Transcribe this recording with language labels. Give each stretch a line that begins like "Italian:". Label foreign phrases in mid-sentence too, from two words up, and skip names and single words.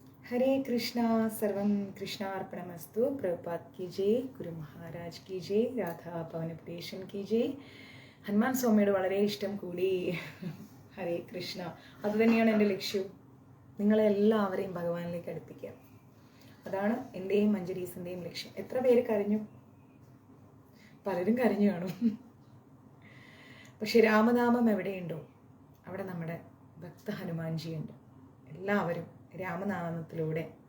Sanskrit: हरे कृष्णा सर्वं कृष्णार्पणमस्तु
Hindi: प्रभुपाद की जय गुरु महाराज की जय राधा पवनपुरेशन की जय
Malayalam: ഹനുമാൻ സ്വാമിയോട് വളരെ ഇഷ്ടം കൂടി
Sanskrit: ഹരേ കൃഷ്ണ
Malayalam: അതുതന്നെയാണ് എൻ്റെ ലക്ഷ്യവും നിങ്ങളെ എല്ലാവരെയും ഭഗവാനിലേക്ക് അടുപ്പിക്കുക അതാണ് എൻ്റെയും മഞ്ജരീസിൻ്റെയും ലക്ഷ്യം എത്ര പേര് കരഞ്ഞു പലരും കരഞ്ഞു കാണും പക്ഷെ രാമനാമം എവിടെയുണ്ടോ അവിടെ നമ്മുടെ ഭക്ത ഹനുമാൻജിയുണ്ട് എല്ലാവരും രാമനാമത്തിലൂടെ